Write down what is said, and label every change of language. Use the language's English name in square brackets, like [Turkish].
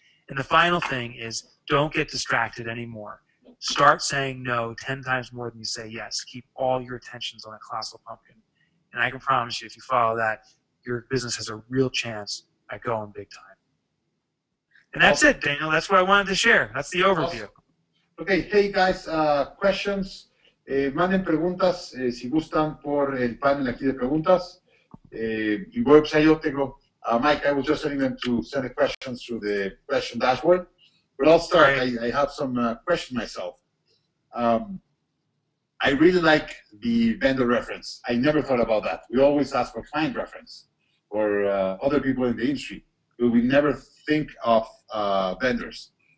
[English] And the final thing is don't get distracted anymore. Start saying no 10 times more than you say yes. Keep all your attentions on a colossal pumpkin. And I can promise you, if you follow that, your business has a real chance at going big time. And that's it, Daniel. That's what I wanted to share. That's the overview. Okay, hey guys, questions. [Spanish] Manden preguntas si gustan por el panel aquí de preguntas. Y voy a empezar yo. Tengo, [English] Mike, I was just telling them to send the questions through the question dashboard. But I'll start. Right. I have some questions myself. I really like the vendor reference. I never thought about that. We always ask for client reference or other people in the industry, but we never think of vendors.